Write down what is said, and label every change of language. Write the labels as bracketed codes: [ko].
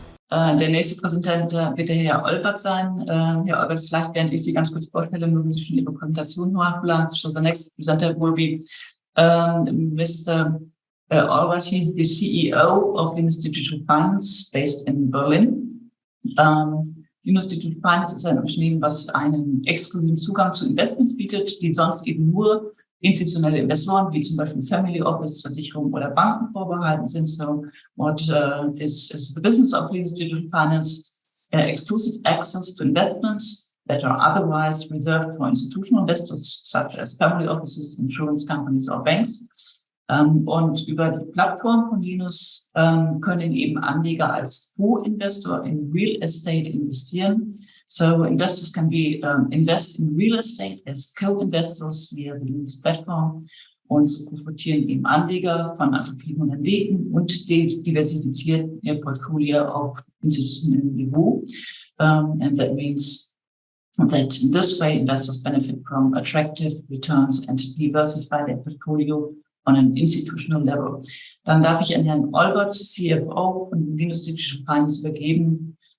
[de] Der nächste Präsentant wird der Herr Olbert sein. Herr Olbert, vielleicht während ich Sie ganz kurz vorstelle, mögen Sie schon Ihre Präsentation hochladen. [en] So the next presenter will be Mr. Olbert. He's the CEO of Linus Digital Finance based in Berlin. [de] Linus Digital Finance ist ein Unternehmen, was einen exklusiven Zugang zu Investments bietet, die sonst eben nur institutionelle Investoren, wie zum Beispiel Family Office, Versicherungen oder Banken vorbehalten sind. [en] So what is the business of Linus Digital Finance? Exclusive access to investments that are otherwise reserved for institutional investors, such as family offices, insurance companies or banks. [de] Und über die Plattform von Linus können eben Anleger als Co-Investor in Real Estate investieren. [en] So investors can be invest in real estate as co-investors via the Linus Plattform. [de] Und so profitieren eben Anleger von attraktiven Renditen und diversifizieren ihr Portfolio auf institutionellem Niveau. [en] And that means that in this way investors benefit from attractive returns and diversify their portfolio on an institutional level. [de] Dann darf ich an Herrn Olbert, CFO von Linus Digital Finance, übergeben.